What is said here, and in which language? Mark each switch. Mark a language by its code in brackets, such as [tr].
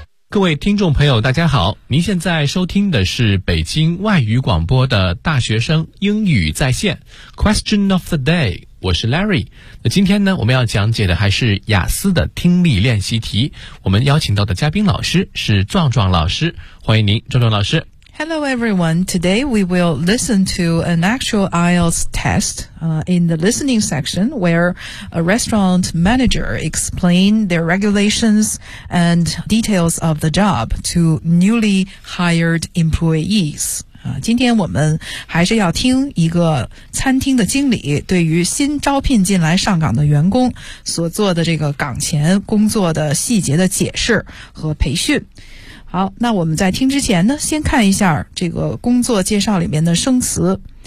[zh] 各位听众朋友大家好，您现在收听的是北京外语广播的大学生英语在线 Question of the day， 我是 Larry。那今天呢，我们要讲解的还是雅思的听力练习题，我们邀请到的嘉宾老师是壮壮老师，欢迎您壮壮老师。 [en] Hello everyone, today we will listen to an actual IELTS test、in the listening section where a restaurant manager explained their regulations and details of the job to newly hired employees. [zh] 今天我们还是要听一个餐厅的经理对于新招聘进来上岗的员工所做的这个岗前工作的细节的解释和培训。好，那我们在听之前呢，先看一下这个工作介绍里面的生词。